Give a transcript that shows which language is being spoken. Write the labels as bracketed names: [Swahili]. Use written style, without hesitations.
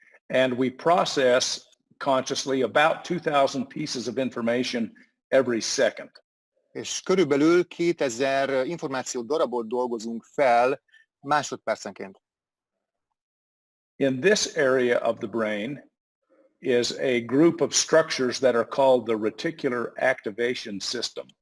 [English] And we process consciously about 2000 pieces of information every second. [Hungarian] És körülbelül 2000 információ darabot dolgozunk fel másodpercenként. [English] In this area of the brain is a group of structures that are called the reticular activation system.